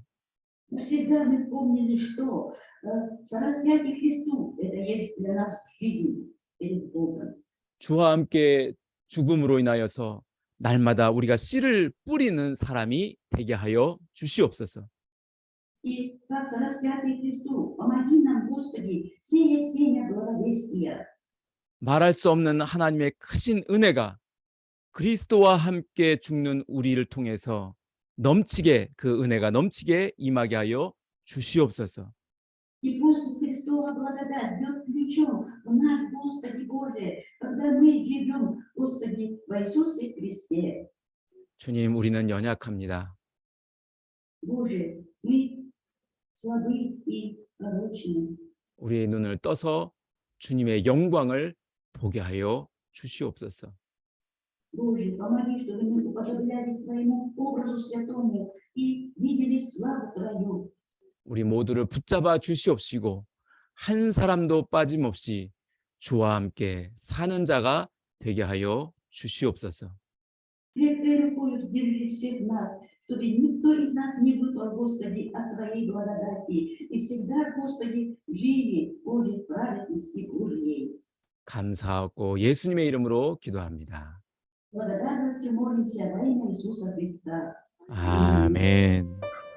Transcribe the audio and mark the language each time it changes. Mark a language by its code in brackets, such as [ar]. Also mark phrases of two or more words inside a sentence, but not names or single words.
[ru] Всегда мы помнили, что за распятие Христу – это есть для нас жизнь перед Богом. [ko] 주와 함께 죽음으로 인하여서 날마다 우리가 씨를 뿌리는 사람이 되게 하여 주시옵소서. [ru] И как за распятие Христу, помоги нам, Господи, сеять семя благовестия. [ko] 말할 수 없는 하나님의 크신 은혜가 그리스도와 함께 죽는 우리를 통해서 넘치게 그 은혜가 넘치게 임하게 하여 주시옵소서. [ru] И пусть Христова благодать бьет ключом в нас, Господи Боже, когда мы живем, Господи, в Иисусе Христе. [ko] 주님, 우리는 연약합니다. [ru] Боже, мы слабы и порочны. [ko] 우리의 눈을 떠서 주님의 영광을 보게 하여 주시옵소서. [ru] Боже, помоги, чтобы мы уподоблялись Твоему образу святому и видели славу Твою. [ko] 우리 모두를 붙잡아 주시옵시고 한 사람도 빠짐없이 주와 함께 사는 자가 되게 하여 주시옵소서. [ru] Крепкой рукой держи всех нас, чтобы никто из нас не выпал, Господи, от Твоей благодати. И всегда, Господи, жили, Боже, в праведности Божьей. [ko] 감사하고 예수님의 이름으로 기도합니다. [ru] Благодарностью молимся во имя Иисуса Христа. [ko] 아멘.